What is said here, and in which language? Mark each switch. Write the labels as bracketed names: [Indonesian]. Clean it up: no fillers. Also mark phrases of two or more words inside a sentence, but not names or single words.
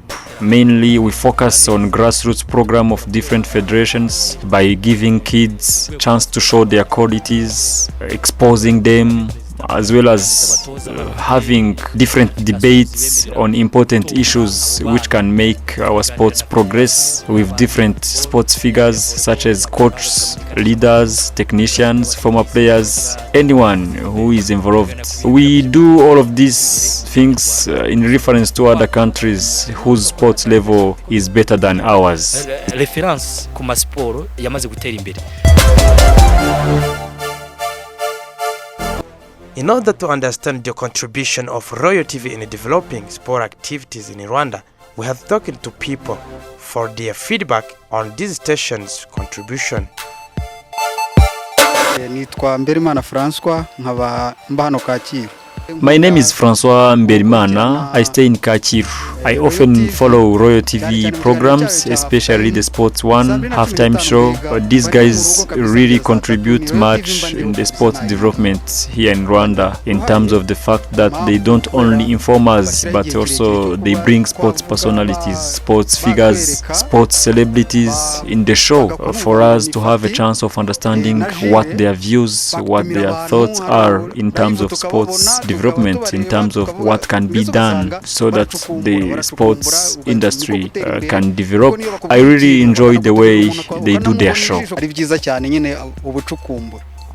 [English] Mainly we focus on grassroots program of different federations by giving kids chance to show their qualities, exposing them, as well as having different debates on important issues which can make our sports progress with different sports figures such as coaches, leaders, technicians, former players, anyone who is involved. We do all of these things in reference to other countries whose sports level is better than ours. [Kinyarwanda] Reference ku masporo yamaze gutera imbere. [English] In order to understand the contribution of Royal TV in developing sport activities in Rwanda, we have talked to people for their feedback on this station's contribution. [Kinyarwanda] nitwa Mberimana François nkaba mba hano Kacyiru. [English] My name is François Mberimana. I stay in Kacyiru. I often follow Royal TV programs, especially the Sports One halftime show. These guys really contribute much in the sports development here in Rwanda in terms of the fact that they don't only inform us, but also they bring sports personalities, sports figures, sports celebrities in the show for us to have a chance of understanding what their views, what their thoughts are in terms of sports development, in terms of what can be done so that the sports industry can develop. I really enjoy the way they do their show. [Kinyarwanda] Ari byiza cyane nyine ubucukumbura.